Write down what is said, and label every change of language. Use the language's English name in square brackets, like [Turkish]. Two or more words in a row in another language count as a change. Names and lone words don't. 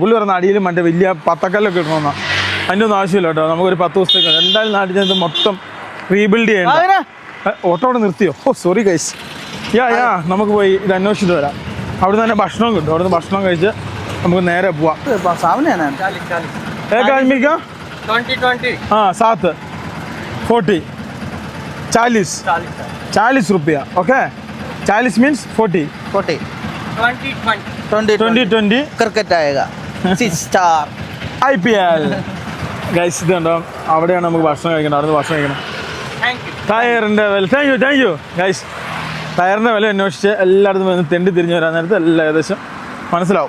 [Malayalam] പുള്ളി പറഞ്ഞ അടിയിലും മറ്റേ വലിയ പത്തക്കല്ലൊക്കെ ഇടണമെന്നാണ്. അതിൻ്റെ ഒന്നും ആവശ്യമില്ല കേട്ടോ, നമുക്കൊരു 10 ദിവസത്തേക്ക് എന്തായാലും നാട്ടിൽ ചെന്നത് മൊത്തം റീബിൽഡ് ചെയ്യണം. ഓട്ടോ അവിടെ നിർത്തിയോ? ഓ [English] sorry guys. [Malayalam] നമുക്ക് പോയി ഇത് അന്വേഷിച്ചിട്ട് വരാം. അവിടെ തന്നെ ഭക്ഷണം കിട്ടും, അവിടെ നിന്ന് ഭക്ഷണം കഴിച്ച് നമുക്ക് നേരെ പോവാം. [Hindi] हाँ 7 40 40 रुपया. [English] OK 40 means 40 20 [Hindi] क्रिकेट आएगा 6 स्टार IPL. [Malayalam] ഗൈസ് ഇതുണ്ടോ, അവിടെയാണ് നമുക്ക് ഭക്ഷണം കഴിക്കണം, അവിടെ നിന്ന് ഭക്ഷണം കഴിക്കണം. ടയറിൻ്റെ വില [English] thank you guys. [Malayalam] ടയറിൻ്റെ വില അന്വേഷിച്ച് എല്ലായിടത്തും വന്ന് തെണ്ടി തിരിഞ്ഞ് വരാൻ നേരത്ത് എല്ലാം ഏകദേശം മനസ്സിലാവും.